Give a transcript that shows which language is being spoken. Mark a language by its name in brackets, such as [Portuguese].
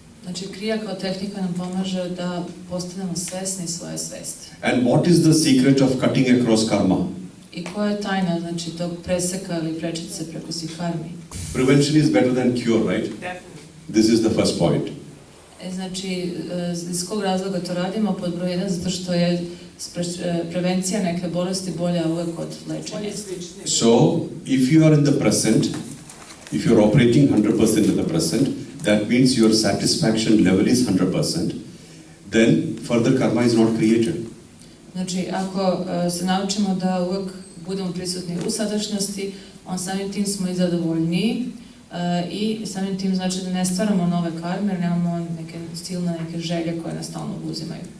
[Serbian] Znači, Kriya kao tehnika nam pomaže da postanemo svesni svoje svesti. [English] And what is the secret of cutting across karma? [Serbian] I koja je tajna, znači, tog preseka ili prečice preko svih karmi? [English] Prevention is better than cure, right? This is the first point. [Serbian] Znači, iz kog razloga to radimo? Pod broj 1, zato što je prevencija neke bolesti bolja uvek od lečenja. [English] So, if you are in the present, if you are operating 100% in the present, that means your satisfaction level is 100%. Then further karma is not created. [Serbian] Znači, ako se naučimo da uvek budemo prisutni u sadašnjosti, on samim tim smo i zadovoljniji i samim tim znači da ne stvaramo nove karme, jer nemamo neke silne neke želje koje nas stalno uzimaju.